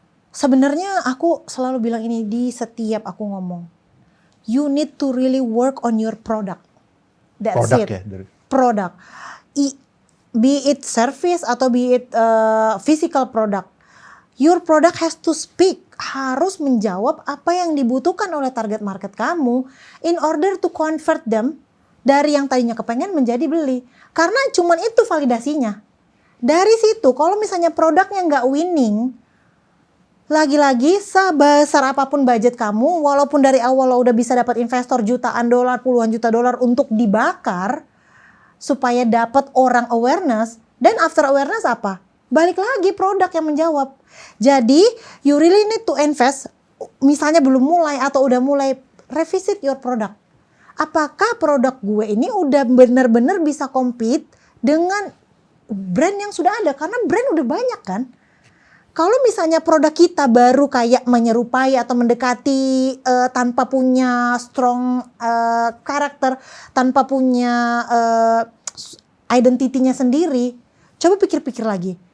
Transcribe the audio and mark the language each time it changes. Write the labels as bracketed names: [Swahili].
[Indonesian] Sebenarnya aku selalu bilang ini di setiap aku ngomong. [English] You need to really work on your product. That's [Indonesian] Produk [English] it. [Indonesian] ya? [English] Product. Be it service [Indonesian] atau [English] be it physical product. Your product has to speak. [Indonesian] Harus menjawab apa yang dibutuhkan oleh target market kamu [English] in order to convert them [Indonesian] dari yang tadinya kepengen menjadi beli. Karena cuman itu validasinya. Dari situ kalau misalnya produknya nggak winning, lagi-lagi sebesar apapun budget kamu, walaupun dari awal lo udah bisa dapat investor jutaan dolar, puluhan juta dolar untuk dibakar supaya dapat orang awareness, dan [English] after awareness [Indonesian] apa? Balik lagi produk yang menjawab. Jadi [English] you really need to invest. [Indonesian] Misalnya belum mulai atau udah mulai, [English] revisit your product. [Indonesian] Apakah produk gue ini udah benar-benar bisa compete dengan brand yang sudah ada? Karena brand udah banyak kan. Kalau misalnya produk kita baru kayak menyerupai atau mendekati tanpa punya strong karakter, tanpa punya identitinya sendiri, coba pikir-pikir lagi.